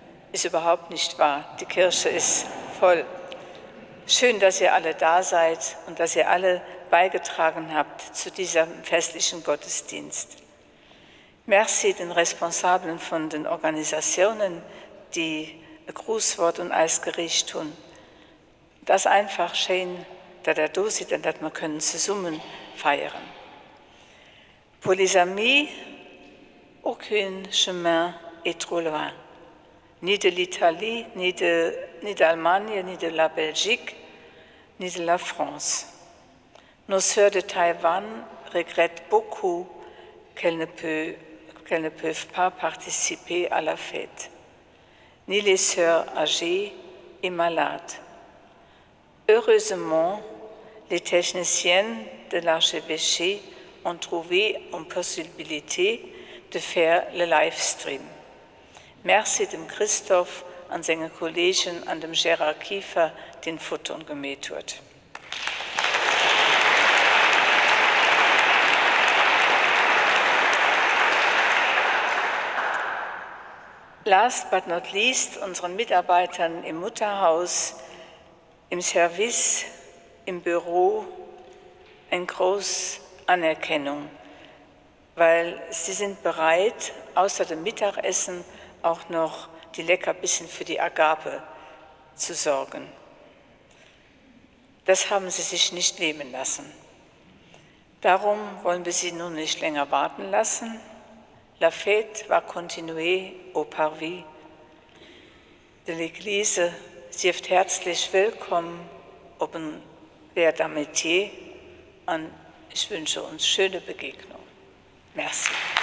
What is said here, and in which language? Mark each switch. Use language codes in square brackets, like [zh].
[de] Ist überhaupt nicht wahr. Die Kirche ist voll. Schön, dass ihr alle da seid und dass ihr alle beigetragen habt zu diesem festlichen Gottesdienst. Merci den Responsablen von den Organisationen, die ein Grußwort und alles gerichtet tun. Das einfach schön, dass da sind und dass wir können zusammen feiern. [fr] Pour les amis, aucun chemin est trop loin. Ni de l'Italie, ni d'Allemagne, ni de la Belgique, ni de la France. Nos sœurs de Taïwan regrettent beaucoup qu'elles ne peuvent pas participer à la fête, ni les sœurs âgées et malades. Heureusement, les techniciens de l'archevêché ont trouvé une possibilité de faire le Livestream. [de] Merci dem Christoph und seinen Kollegen, an dem Gerard Kiefer, den Foton gemäht wird. [en] Last but not least, [de] unseren Mitarbeitern im Mutterhaus, im Service, im Büro, eine große Anerkennung, weil sie sind bereit, außer dem Mittagessen auch noch die Leckerbissen für die Agape zu sorgen. Das haben sie sich nicht nehmen lassen. Darum wollen wir sie nun nicht länger warten lassen. [fr] La fête va continuer au parvis de l'Église. [de] Sie ist herzlich willkommen, ob ein Père d'Amitié, und ich wünsche uns schöne Begegnung. [fr] Merci.